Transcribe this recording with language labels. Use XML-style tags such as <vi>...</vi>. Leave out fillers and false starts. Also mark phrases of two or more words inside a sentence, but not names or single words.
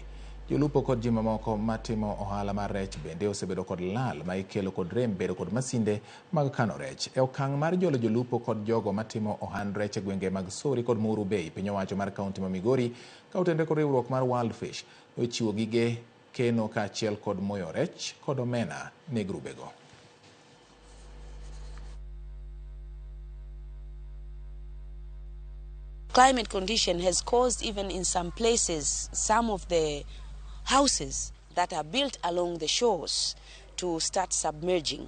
<luo>Jolupo kod ji mamoko matimo ohala mar rech bende osebedo kod lal ma ikelo kod rem bedo kod masinde mag kano rech. E okang' mar jolo jolupo kod jogo matimo ohand rech e gwenge mag Sori kod Muhuru Bay, piny owacho mar kaonti ma Migori ka otudore kod riwruok mar World Fish ochiwo gige keno kaachiel kod moyo rech kod omena ne grubego.</luo> <en>Climate condition has caused, even in some places, some of the houses that are built along the shores to start submerging.</en>